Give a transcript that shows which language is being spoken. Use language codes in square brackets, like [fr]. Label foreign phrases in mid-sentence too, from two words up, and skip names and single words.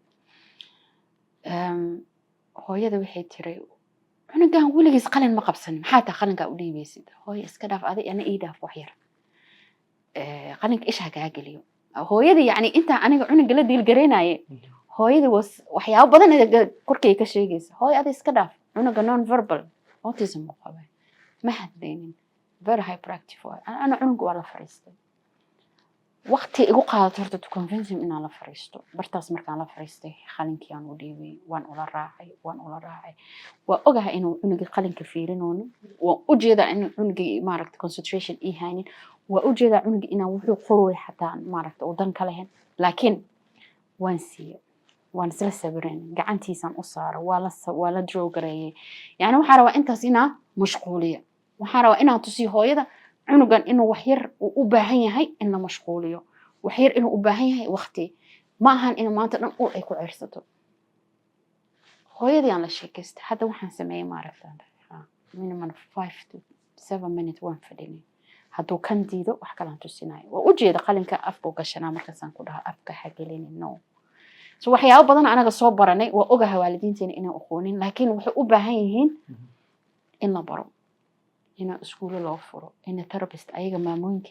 [so] hooyada waxay tiri cunugan weligiis qalin ma qabsan maxaa taa qalinka u dhiibaysid hooyo iska dhaaf adi ana ii dhaaf wax yar qalinka isha kaa geliyo hooyada yani inta aniga cunuga la diil gareenaye hooyada waxyaabo badan korkay ka sheegaysa hooyo adi iska dhaaf cunuga [en] non verbal autism [so] u qabay ma hadlaynin [en] very hyperactive [so] ana cunuga waa la fariistay waqti igu qaadato horta [en] to convince him [so] inaan la fariisto bartaas markaan la fariistay qalinkii aan u dhiibay waan ula raacay waa ogahay inuu cunuga qalinka fiirinoon waan u jeedaa in cunuga maaragtay concentration ii haynin waa u jeedaa cunuga inaan wuxuu qorooy xataa maaragtay oo dan ka lahayn laakiin waan siiyay waan isla sabreen gacantiisaan u saaray waa la draw gareeyay yani waxaan rabaa intaas inaan mashquuliyo waxaan rabaa inaan tusiyo hooyada cunugan inuu wax yar u baahan yahay in la mashquuliyo wax yar inuu u baahan yahay waqti ma ahan in maanta dhan ul ay ku cirsato hooyadii aan la sheekaystay hadda waxaan sameeyay maaragtaan [en] minimum 5 to 7 minutes [so] waan fadhinay hadduu kan diido wax kalaan tusinayo waa u jeeda qalinka afka u gashanaa markaasaan ku dhahaa afka ha gelinin no so waxyaabo badan anaga soo baranay waa ogahay waalidiinteena inay aqoonin laakiin waxay u baahan yihiin in la baro ina iskuulo loo furo ina therapist ayaga maamooyinkii